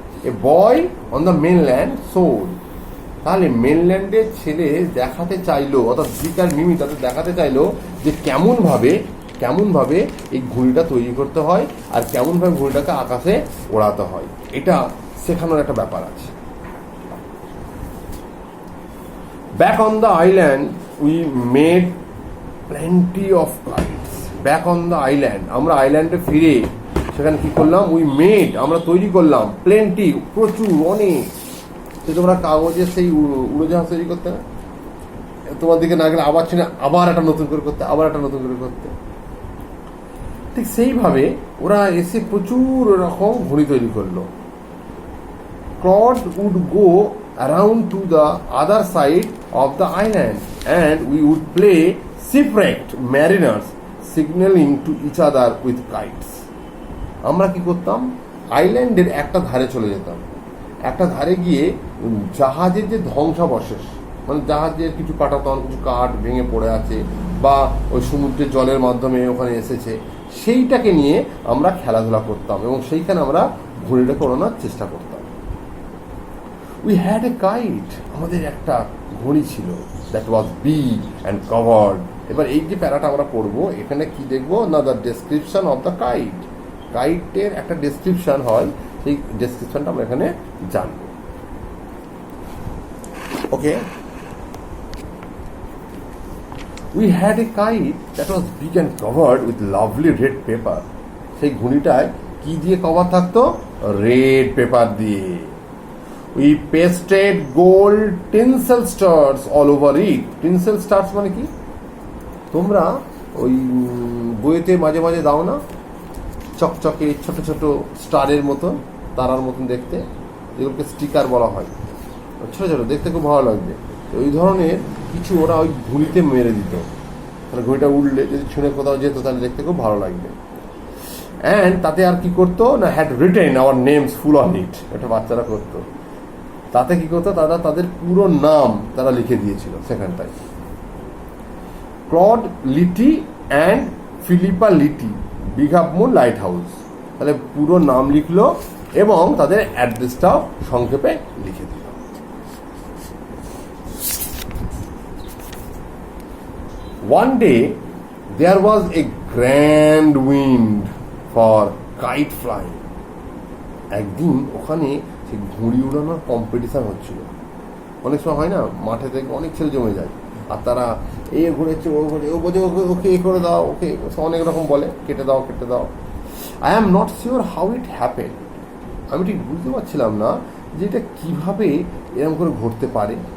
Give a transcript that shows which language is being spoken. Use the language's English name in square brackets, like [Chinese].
[English] A boy on the mainland sowed. [Bangla] তাহলে মেনল্যান্ডে ছেলে দেখাতে চাইলো, অর্থাৎ ডিক আর মিমি তাদের দেখাতে চাইলো যে কেমন ভাবে এই ঘুড়িটা তৈরি করতে হয় আর কেমন ভাবে ঘুড়িটাকে আকাশে ওড়াতে হয়, এটা শেখানোর একটা ব্যাপার আছে। [English] Back on the island we made plenty of kites. Back on the island, [Bangla] আমরা আইল্যান্ডে ফিরে সেখানে কি করলাম? আমরা তৈরি করলাম প্লেন্টি, প্রচুর, অনেক। তোমরা কাগজের সেই উড়োজাহাজ তৈরি করতে না, তোমার দিকে না গেলে আবার আবার একটা নতুন করে করতে, ঠিক সেইভাবে ওরা এসে প্রচুর রকম ঘুড়ি তৈরি করলো। [English] Claude would go around to the other side of the island and we would play shipwrecked mariners signaling to each other with kites. [Bangla] আমরা কি করতাম? আইল্যান্ডের একটা ধারে চলে যেতাম, একটা ধারে গিয়ে জাহাজের যে ধ্বংসাবশেষ, মানে জাহাজের কিছু কাটাতন, কিছু কাঠ ভেঙে পড়ে আছে বা ওই সমুদ্রের জলের মাধ্যমে ওখানে এসেছে, সেইটাকে নিয়ে আমরা খেলাধুলা করতাম এবং সেইখানে আমরা ঘুড়িটাকে ওড়ানোর চেষ্টা করতাম। [English] We had a kite, [Bangla] আমাদের একটা ঘড়ি ছিল, [English] that was big and covered. [Bangla] এবার এই যে প্যারাটা আমরা পড়বো, এখানে কি দেখবো না, [English] the description of the kite. [Bangla] কাইটের একটা ডেসক্রিপশন হয়, সেই ডেসক্রিপশনটা আমরা এখানে জানবো। [English] Okay, we had a kite that was big and covered with lovely red paper. [Bangla] সেই ঘড়িটায় কি দিয়ে কভার থাকতো? রেড পেপার দিয়ে। [English] We pasted gold tinsel stars all over it. [Bangla] Tinsel stars মানে কি? তোমরা ওই বইতে মাঝে মাঝে দাও না, চকচকে ছোট ছোট স্টারের মতো, তারার মতন দেখতে, যেগুলোকে স্টিকার বলা হয়, ছোটো ছোটো দেখতে খুব ভালো লাগবে। তো ওই ধরনের কিছু ওরা ওই ঘুড়িতে মেরে দিত, মানে ঘুড়িটা উঠলে যদি ছুঁড়ে কোথাও যেত তাহলে দেখতে খুব ভালো লাগবে। অ্যান্ড তাতে আর কি করতো না, [English] had written our names full on it, [Bangla] এটা বাচ্চারা করতো। তাতে কি করতো, তারা তাদের পুরো নাম তারা লিখে দিয়েছিল সেখানটায়, clod litti and Philippa litti, big half moon light house, তাহলে পুরো নাম লিখলো এবং তাদের অ্যাড্রেসটাও সংক্ষেপে লিখে দিল। [English] One day there was a grand wind for kite flying. [Bangla] একদিন ওখানে সেই ঘুড়ি উড়ানোর কম্পিটিশন হচ্ছিল। অনেক সময় হয় না, মাঠে থেকে অনেক ছেলে জমে যায়, আর তারা এ ঘুরেছে ও ঘুরে, ও বোঝে ওকে ওকে এ করে দাও, ওকে অনেক রকম বলে, কেটে দাও কেটে দাও। [English] I am not sure how it happen, [Bangla] আমি ঠিক বুঝতে পারছিলাম না যে এটা কীভাবে এরকম করে ঘটতে পারে।